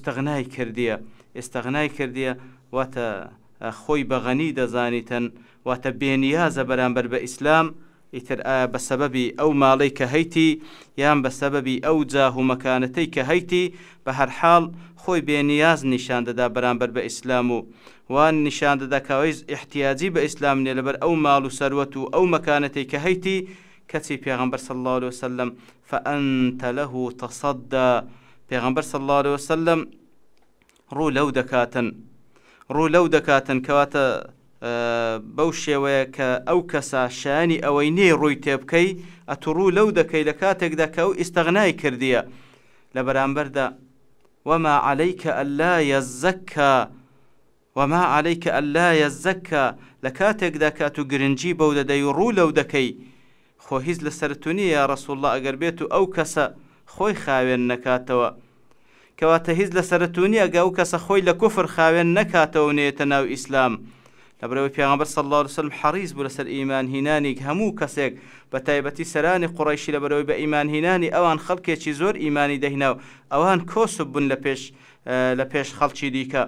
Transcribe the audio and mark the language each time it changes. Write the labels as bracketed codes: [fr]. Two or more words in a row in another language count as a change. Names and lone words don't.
[ckb] ئیستەغنای کردیە واتە خۆی بەغەنی دەزانیتن واتە بێنیازە بەرامبەر بە ئیسلام ئیتر بە سەبەبی ئەو ماڵەی کە هەیتی یان بە سەبەبی ئەو جاه و مەکانەتەی کە هەیتی بە هەر حاڵ خۆی بێنیاز نیشان دەدا بەرامبەر بە ئیسلام و وان نیشان دەدا کەوەی احتیاجی بە ئیسلام نیە لەبەر ئەو ماڵ و سەروەت و ئەو مەکانەتەی کە هەیتی کەچی پێغەمبەر [ar] صلی الله عليه وسلم فأنت له تصدى [ckb] پێغەمبەر [ar] صلی الله عليه وسلم [ckb] ڕوو لەو دەکاتن کەواتە بەو شێوەیە کە ئەو کەسە شانی ئەوەی نێ ڕووی تێبکەی ئەتوڕوو لەو دەکەی لە کاتێکدا کە ئەو ئیستەغنای کردیە لە بەرامبەردا [ar] وما عليك ألا [ckb] يزكى لە کاتێکدا کە تو گرنگی بەو دەدەی و ڕوو لەو دەکەی خۆ هیچ لەسەرتو نیە [ar] یا ڕەسوڵ الله [ckb] ئەگەر بێت و ئەو کەسە خۆی خاوێن نەکاتەوە کەواتە هیچ لەسەرتو نیە ئەگە ئەو کەسە خۆی لە کوفر خاوێن نەکاتەوە نێتە ناو ئیسلام. لەبەرەوەی پێغەمبەر [ar] صلی الله عليه وسلم [ckb] حەریص بوو لەسەر ئیمان هێنانی هەموو کەسێک بە تایبەتی سەرانی قوڕەیشی لەبەرەوەی بە ئیمان هێنانی ئەوان خەڵکێکی زۆر ئیمانی دەهێنا و ئەوان کۆسب بوون لە پێش خەڵکی دیکە.